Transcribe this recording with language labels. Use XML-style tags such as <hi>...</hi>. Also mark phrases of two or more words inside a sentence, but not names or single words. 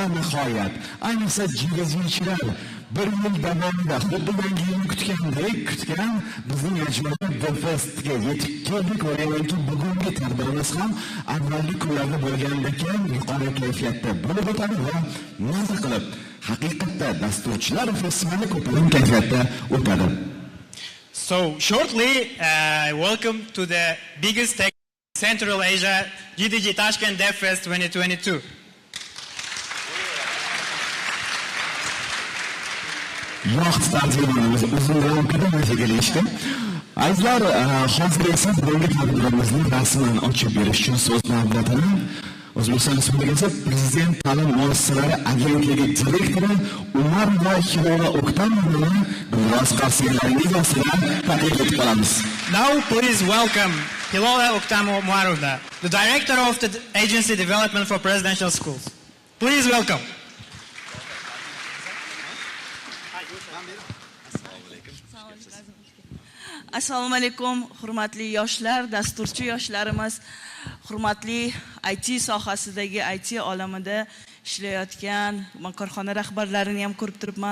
<uz>nihoyat ayniqsa GDG'chilar bir yil davomida xuddi yangi yilni kutgan bizning yajmalar DevFestga yetib keldik va o'ylaymanki bugungi tadbirimiz ham avvalgi kunlarda bo'lgandek yuqori kayfiyatda bo'lib o'tadi va maza qilib haqiqatda dasturchilar festivali ko'tarinki kayfiyatda o'tadi.</uz> <en>So shortly, welcome to the biggest tech Central Asia GDG Tashkent DevFest 2022.</en> <uz>Azizlar, hozir esa bugungi tadbirimizni rasman ochib berish uchun so'z navbatini O'zbekiston Respublikasi Prezident ta'lim muassasalari agentligi direktori Umar va Hilol O'ktamovni biroz qarshilaringiz ostida taklif etib qolamiz.</uz> <en>Now please welcome Hilol O'ktamovna, the director of the Agency Development for Presidential Schools. Please welcome.</en> <uz>Assalomu alaykum, hurmatli yoshlar, dasturchi yoshlarimiz, hurmatli IT sohasidagi IT olamida ishlayotgan korxona rahbarlarini ham ko'rib turibman.</uz>